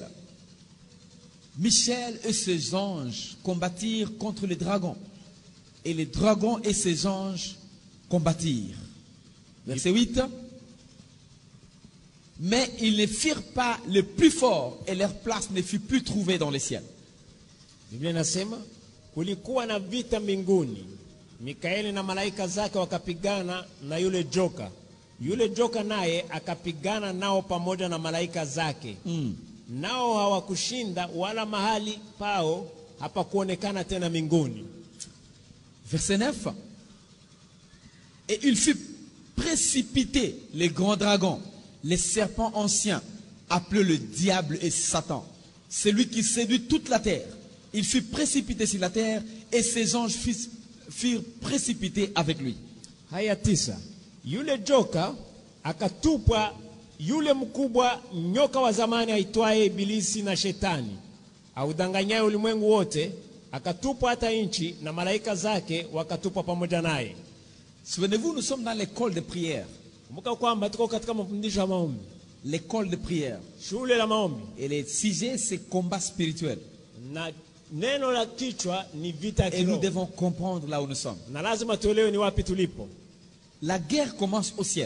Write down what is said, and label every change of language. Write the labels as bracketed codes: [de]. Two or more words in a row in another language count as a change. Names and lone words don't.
[fr] Michel et ses anges combattirent contre les dragons. Et les dragons et ses anges combattirent. Verset 8. Mais ils ne firent pas le plus fort et leur place ne fut plus trouvée dans les ciels. [sw] Biblia inasema kulikuwa na vita mbinguni. Mikaeli na malaika zake wakapigana na yule joka. Yule joka naye akapigana nao pamoja na malaika zake. Nao hawakushinda wala mahali pao hapakuonekana tena mbinguni. [fr] Verset 9. Et il fut précipité les grands dragons, les serpents anciens, appelés le diable et Satan, celui qui séduit toute la terre. Il fut précipité sur la terre et ses anges furent précipités avec lui. [sw] Haya 9. Yule joka akatupwa, yule mkubwa nyoka wa zamani aitwaye Ibilisi na Shetani, audanganyaye ulimwengu wote, akatupwa hata nchi na malaika zake wakatupwa pamoja naye. [fr] Souvenez-vous, nous sommes dans l'école de prière. L'école de prière. Et le sujet, c'est combat spirituel. Et nous devons comprendre là où nous sommes. La guerre commence au ciel.